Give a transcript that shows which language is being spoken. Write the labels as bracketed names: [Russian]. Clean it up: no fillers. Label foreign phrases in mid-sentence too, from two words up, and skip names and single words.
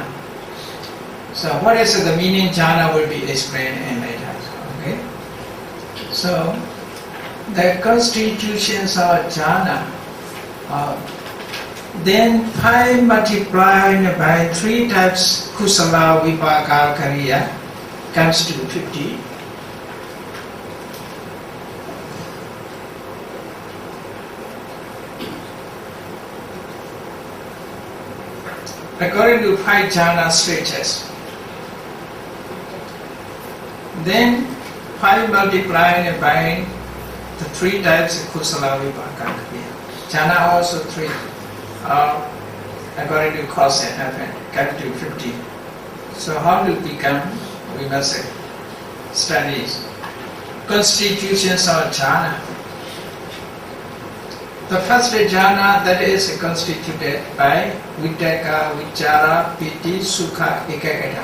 [English] So what is the meaning jhana will be explained in later. Okay? So the constitutions of jhana then 5 multiplied by 3 types [Pali] kusala vipaka kariya [English] comes to 50. According to 5 jhana stages. Then 5 multiplied by the 3 types of [Pali] kusala vipaka kariya. [English] Jhana also 3. According to cause and effect, come to 50. So how to become? We must study constitutions of jhana. The first jhana, that is constituted by [Pali] Vitakka, Vichara, Piti, Sukha, Ekagata.